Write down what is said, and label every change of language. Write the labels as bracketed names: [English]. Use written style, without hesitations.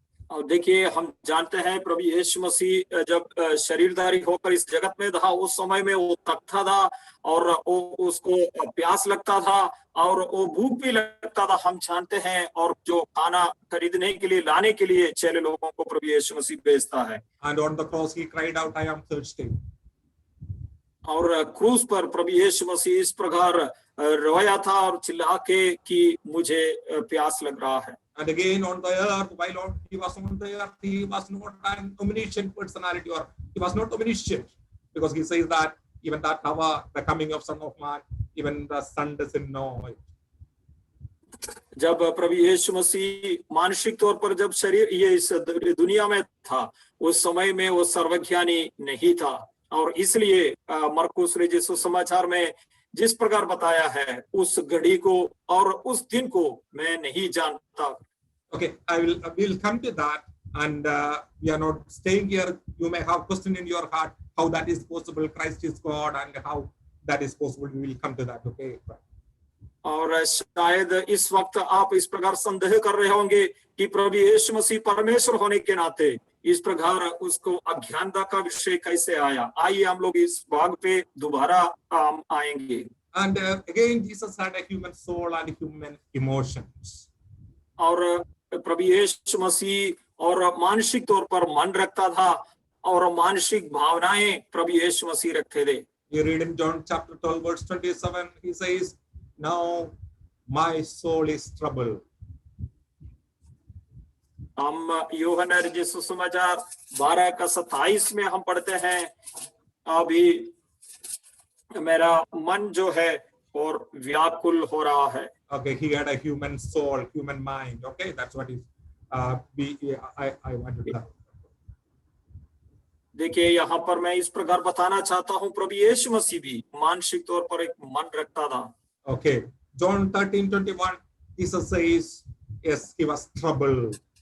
[Hindi] और देखिए हम जानते हैं प्रभु यीशु मसीह जब शरीरधारी होकर इस जगत में था, उस समय में वो थकता था और उसको प्यास लगता था और वो भूख भी लगता था, हम जानते हैं. और जो खाना खरीदने के लिए लाने के लिए चेले लोगों को प्रभु यीशु मसीह भेजता है. [English] And on the cross he cried out, I am thirsty. [Hindi] और क्रूस पर प्रभु यीशु मसीह इस प्रकार रोया था और चिल्ला के कि मुझे प्यास लग रहा है. [English] And again on the earth, while he was on the earth, he was not an omniscient personality, or he was not omniscient, because he says that even that hour, the coming of Son of Man, even the Son doesn't know it. [Hindi] जब प्रभु यीशु मसीह मानसिक तौर पर जब शरीर ये इस दुनिया में था, उस समय में वो सर्वज्ञानी नहीं था, और इसलिए मरकुस रचित सुसमाचार में जिस प्रकार बताया है, उस घड़ी को और उस दिन को मैं नहीं जानता. [English] Okay, we'll come to that, and we are not staying here. You may have question in your heart how that is possible. Christ is God, and how that is possible. We will come to that. Okay. [Hindi] और शायद इस वक्त आप इस प्रकार संदेह कर रहे होंगे कि प्रभु यीशु मसीह परमेश्वर होने के नाते इस प्रकार उसको अज्ञानता का विषय कैसे आया. आइए हम लोग इस भाग पे दोबारा आएंगे. [English] And again, Jesus had a human soul and human emotions. [Hindi] और प्रभु यीशु मसीह और मानसिक तौर पर मन रखता था और मानसिक भावनाएं प्रभु यीशु मसीह रखते थे. [English] You read in John chapter 12 verse 27, he says, now my soul is troubled. [Hindi] हम यूहन्ना रचित सुसमाचार 12 का 27 में हम पढ़ते हैं, अभी मेरा मन जो है और व्याकुल हो रहा है. [English] Okay, he had a human soul, human mind. Okay, that's what is I want to tell. [Hindi] देखिए यहाँ पर मैं इस प्रकार बताना चाहता हूँ, प्रभु यीशु मसीह भी मानसिक तौर पर एक मन रखता था. [English] Okay, John 13:21, Jesus says, yes, he was troubled.